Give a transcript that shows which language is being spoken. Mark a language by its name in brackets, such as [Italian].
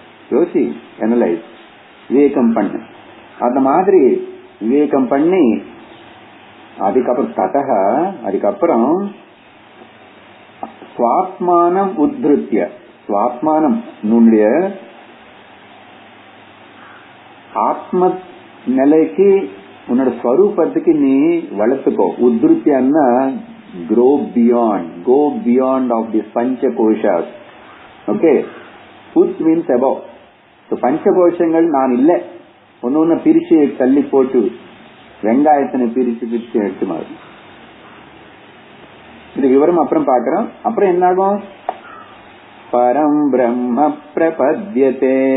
[Tamil] யோசி, அனலைஸ், விவேகம் பண்ண. அந்த மாதிரி விவேகம் பண்ணி அதுக்கப்புறம் ஸ்வாத்மானம் உத்ருத்ய, ஸ்வாத்மானம் உன்னுடைய ஆத்ம நிலைக்கு, உன்னோட ஸ்வரூபத்துக்கு நீ வளர்த்துக்கோ. உத்ருத்தியன்னா [English] grow beyond, go beyond of these pancha koshas. Okay, ut means above. [Tamil] So pancha கோஷங்கள் நான் இல்ல, ஒன்னு பிரிச்சு தள்ளி போட்டு வெங்காயத்தினை பிரிச்சு பிரிச்சு எடுத்து மாதிரி. இது விவரம் அப்புறம் பாக்குறோம். அப்புறம் என்னாகும்? பரம் பிரம்ம பிரபத்யதே.